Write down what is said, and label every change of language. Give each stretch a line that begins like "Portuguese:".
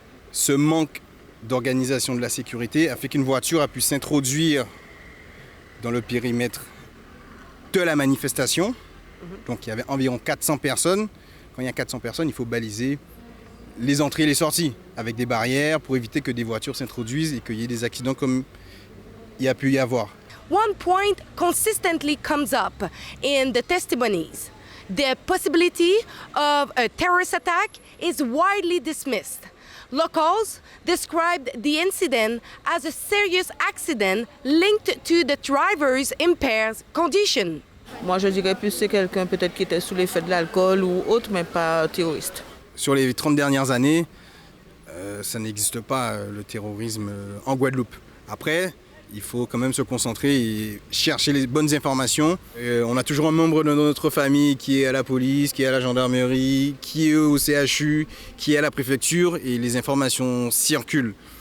French: Ce manque d'organisation de la sécurité a fait qu'une voiture a pu s'introduire dans le périmètre de la manifestation. Donc il y avait environ 400 personnes. Quand il y a 400 personnes, il faut baliser les entrées et les sorties avec des barrières pour éviter que des voitures s'introduisent et qu'il y ait des accidents comme il y a pu y avoir.
English: One point consistently comes up in the testimonies. The possibility of a terrorist attack is widely dismissed. Locals described the incident as a serious accident linked to the driver's impaired condition.
French: Moi, je dirais plus c'est quelqu'un peut-être qui était sous l'effet de l'alcool ou autre, mais pas terroriste. Sur les 30 dernières années, ça n'existe pas le terrorisme en Guadeloupe. Après, il faut quand même se concentrer et chercher les bonnes informations. On a toujours un membre de notre famille qui est à la police, qui est à la gendarmerie, qui est au CHU, qui est à la préfecture et les informations circulent.